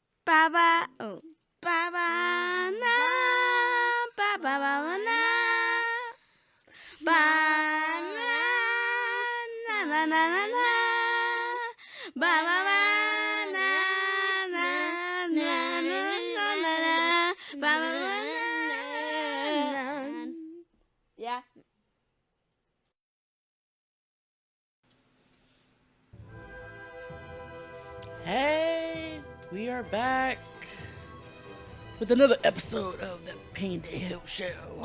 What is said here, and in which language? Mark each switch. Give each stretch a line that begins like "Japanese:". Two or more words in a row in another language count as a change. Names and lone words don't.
English: ba ba oh ba ba na ba ba ba ba na ba na na na na na na ba ba ba na na na na na na ba ba ba na. Yeah. Hey, we are back with another episode of the Paindayhole Show.